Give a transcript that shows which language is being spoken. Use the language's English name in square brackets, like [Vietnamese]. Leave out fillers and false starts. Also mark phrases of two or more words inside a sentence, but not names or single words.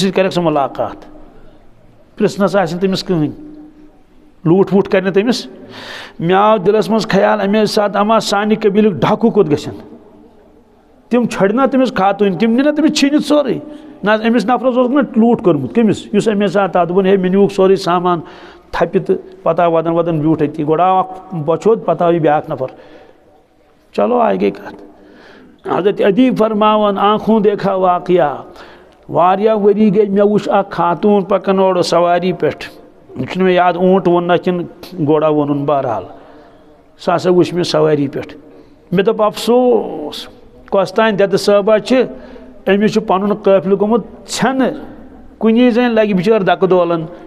[Kashmiri] سۭتۍ کَرٮ۪کھ ژٕ ملاقات پرٛژھنَس آسہِ نہٕ تٔمِس کٕہٕنۍ لوٗٹھ ووٗٹھ کَرِ نہٕ تٔمِس مےٚ آو دِلس منٛز خیال اَمے ساتہٕ اما سانہِ قبیٖلٕکۍ ڈاکوٗ کوٚت گژھن تِم چھڑنا تٔمِس خاتوٗنۍ تِم نِنا تٔمِس چھیٖنِتھ سورُے نہ أمِس نفرس اوس نہ لوٗٹھ کوٚرمُت کٔمِس یُس اَمے ساتہٕ تَتھ دوٚپُن ہے مےٚ نیوٗکھ سورُے سامان تھپہِ تہٕ پتہٕ آو ودان ودان بیوٗٹھ أتی گۄڈٕ آو اکھ بۄچھوت پتہٕ آو یہِ بیٛاکھ نفر [Urdu] چلو آگے [Kashmiri] گٔے کتھ حضرت عدی فرماون [Urdu] آنکھوں دیکھا واقعہ [Kashmiri] واریاہ ؤری گٔے مےٚ وٕچھ اکھ خاتوٗن پکان اورٕ سواری پٮ۪ٹھ یہِ چھُنہٕ مےٚ یاد اوٗنٹ ووٚن نہ کِنہٕ گوڑا ووٚنُن بہرحال سُہ ہسا وٕچھ مےٚ سواری پٮ۪ٹھ مےٚ دوٚپ افسوس کۄس تانۍ دٮ۪دٕ صٲبا چھِ أمِس چھُ پنُن قٲفلہٕ گوٚمُت ژھٮ۪نہٕ کُنی زٔنۍ لگہِ بِچٲر دکہٕ دولن